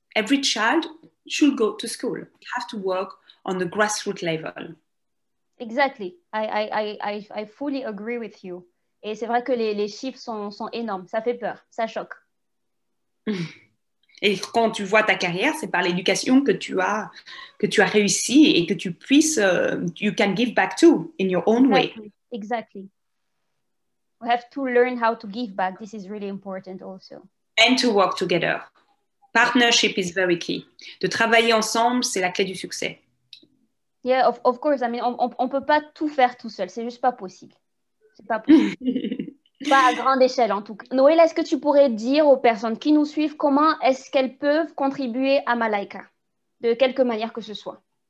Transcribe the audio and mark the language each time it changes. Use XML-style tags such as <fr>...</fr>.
<en>Every child should go to school. We have to work on the grassroots level. Exactly. I fully agree with you.</en> <fr>Et c'est vrai que les chiffres sont énormes. Ça fait peur. Ça choque. Et quand tu vois ta carrière, c'est par l'éducation que tu as réussi et que tu puisses,</fr> <en>you can give back to in your own way. Exactly. Exactly. We have to learn how to give back. This is really important also. And to work together. Partnership is very key.</en> <fr>De travailler ensemble, c'est la clé du succès.</fr> <en>Yeah, of course. I mean,</en> <fr>on peut pas tout faire tout seul. C'est juste pas possible. C'est pas possible. Pas à grande échelle en tout cas. Noël, est-ce que tu pourrais dire aux personnes qui nous suivent comment est-ce qu'elles peuvent contribuer à Malaika, de quelque manière que ce soit?</fr>